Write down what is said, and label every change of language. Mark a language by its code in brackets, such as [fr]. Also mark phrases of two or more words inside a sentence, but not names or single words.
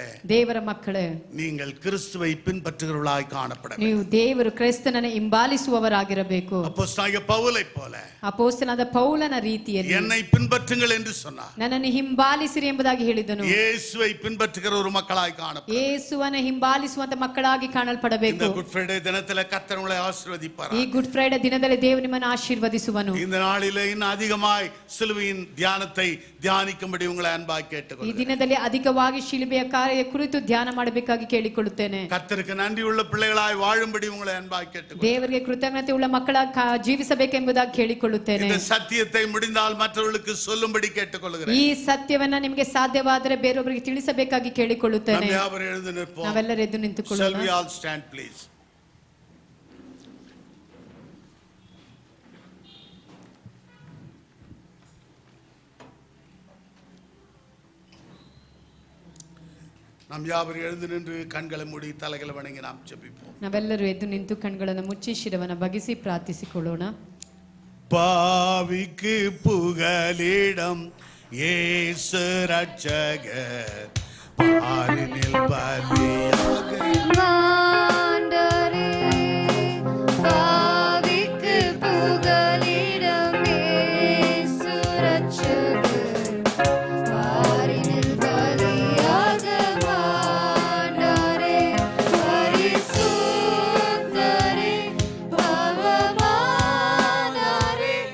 [kn] ದೇವರ ಮಕ್ಕಳೇ, [ta] நீங்கள் கிறிஸ்துவை பின்பற்றுகிறவர்களாய் காணப்பட வேண்டும். [kn] ನೀವು ದೇವರು ಕ್ರಿಸ್ತನನ್ನು ಹಿಂಬಾಲಿಸುವವರಾಗಿರಬೇಕು. [ta] அப்போஸ்தலனாகிய பவுலைப் போல, [kn] ಅಪೊಸ್ತಲನಾದ ಪೌಲನ ರೀತಿಯಲ್ಲಿ [ta] என்னை பின்பற்றுங்கள் என்று சொன்னார். [kn] ನನ್ನನ್ನು ಹಿಂಬಾಲಿಸಿರಿ ಎಂಬುದಾಗಿ ಹೇಳಿದನು. [ta] இயேசுவை பின்பற்றுகிற ஒரு மக்களாய் காணப்பட, [kn] ಯೇಸುವನ್ನು ಹಿಂಬಾಲಿಸುವಂತ ಮಕ್ಕಳಾಗಿ ಕಾಣಲ್ಪಡಬೇಕು. [ta] இந்த குட் ஃப்ரைடே தினத்திலே கர்த்தர் உங்களை ஆசீர்வதிப்பார். [kn] ಈ ಗುಡ್ ಫ್ರೈಡೆ ದಿನದಲ್ಲಿ ದೇವರು ನಿಮ್ಮನ್ನು ಆಶೀರ್ವದಿಸುವನು. [ta] இந்த நாளிலே இன்னும் அதிகமாய் சிலுவையின் தியானத்தை தியானிக்கும்படி உங்களை அன்பாய் கேட்டுக்கொள்கிறேன். [kn] ಈ ದಿನದಲ್ಲಿ ಅಧಿಕವಾಗಿ ಶಿಲುಬೆಯ ಕಾರ್ಯ ಕುರಿತು ಧ್ಯಾನ ಮಾಡಬೇಕಾಗಿ ಕೇಳಿಕೊಳ್ಳುತ್ತೇನೆ. [ta] கர்த்தருக்கு நன்றியுள்ள பிள்ளைகளாய் வாழும்படி உங்களை அன்பாய் கேட்டுக்கொள்கிறேன். [kn] ದೇವರಿಗೆ ಕೃತಜ್ಞತೆ ಉಳ್ಳ ಮಕ್ಕಳಾಗಿ ಜೀವಿಸಬೇಕೆಂಬುದಾಗಿ ಕೇಳಿಕೊಳ್ಳುತ್ತೇನೆ. [ta] இந்த சத்தியத்தை முடிந்தால் மற்றவர்களுக்கு சொல்லும்படி கேட்டுக்கொள்கிறேன். [kn] ಈ ಸತ್ಯವನ್ನ ನಿಮಗೆ ಸಾಧ್ಯವಾದರೆ ಬೇರೊಬ್ಬರಿಗೆ ತಿಳಿಸಬೇಕಾಗಿ ಕೇಳಿಕೊಳ್ಳುತ್ತೇನೆ. ನಾವೆಲ್ಲರೂ ಎದ್ದು ನಿಂತುಕೊಳ್ಳೋಣ. [en] Shall we all stand please? [ta] நாம் யாவரும் எழுந்து நின்று கண்களை மூடி தலைகளை வணங்கி நாம் ஜெபிப்போம். [kn] ನಾವೆಲ್ಲರೂ ಎದ್ದು ನಿಂತು ಕಣ್ಗಳನ್ನು ಮುಚ್ಚಿ ಶಿರವನ್ನು ಬಗ್ಗಿಸಿ ಪ್ರಾರ್ಥಿಸಿಕೊಳ್ಳೋಣ. [ta] பாவிக்கு புகலிடம் இயேசு ரட்சகர் பாரினில் பலியாக ஆண்டவரே, பாவிக்கு புகலிடம் இயேசு ரட்சகர் பாரினில் பலியாக ஆண்டவரே, பரிசுத்தரே, பவமானரே,